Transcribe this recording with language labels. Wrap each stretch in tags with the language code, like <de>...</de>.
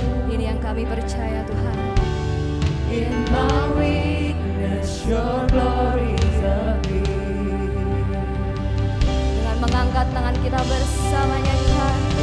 <id>Ini yang kami percaya, Tuhan.</id> <en>in my weakness your glory appear.</en> <id>Dengan mengangkat tangan kita bersamanya, Tuhan.</id>